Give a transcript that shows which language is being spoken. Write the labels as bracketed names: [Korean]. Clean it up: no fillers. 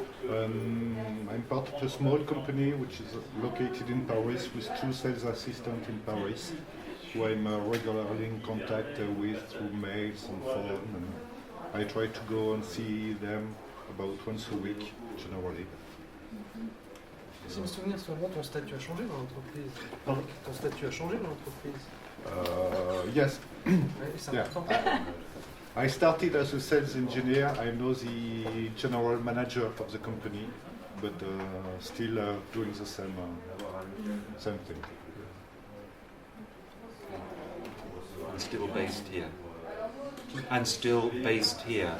[English] I'm part of a small company which is located in Paris with 2 sales assistants in Paris, who I'm regularly in contact with through mails and phone. And I try to go and see them about once a week, generally. [French] Si me souvenir, seulement ton statut a changé dans l'entreprise. Pardon? Ton statut a changé dans l'entreprise. [English] Yes. [French] C'est [English] Yeah. [French] important. [English] I started as a sales engineer. I'm now the general manager of the company, but still doing the same thing. And still based here. And still based here.